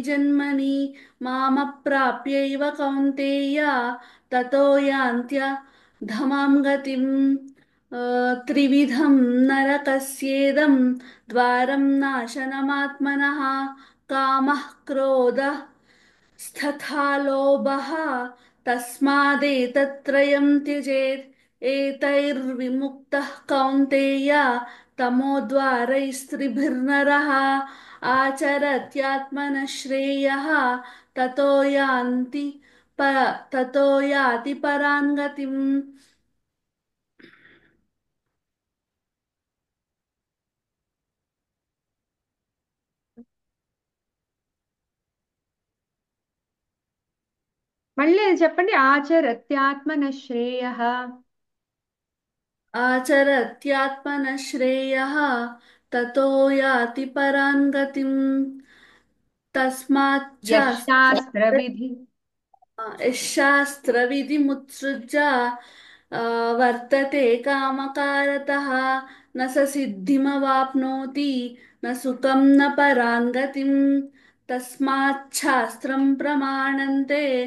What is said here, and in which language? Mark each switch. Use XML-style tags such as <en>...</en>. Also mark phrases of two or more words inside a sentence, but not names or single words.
<sa>जन्मनि मामप्राप्यैव कौन्तेय ततो यान्त्यधमां गतिम् त्रिविधं नरकस्येदं द्वारं नाशनमात्मनः कामः क्रोधः स्तथा लोभः तस्मादेतत्त्रयं त्यजेत् एतैर्विमुक्तः कौन्तेय तमोद्वारैस्त्रिभिर्नरः आचरत्यात्मनः श्रेयः ततो यान्ति ततो याति परां गतिम्</sa> <te>మళ్ళీ అది చెప్పండి.</te> <sa>ఆచరత్యాత్మన శ్రేయః. आचरत्यात्मनः श्रेयः ततो याति परां गतिम् यशास्त्रविधि शास्त्रविधिमुत्सृज्य वर्तते कामकारतः न स सिद्धिमवाप्नोति न सुखं न पराङ्गतिम् तस्माच्छास्त्रं प्रमाणन्ते</sa>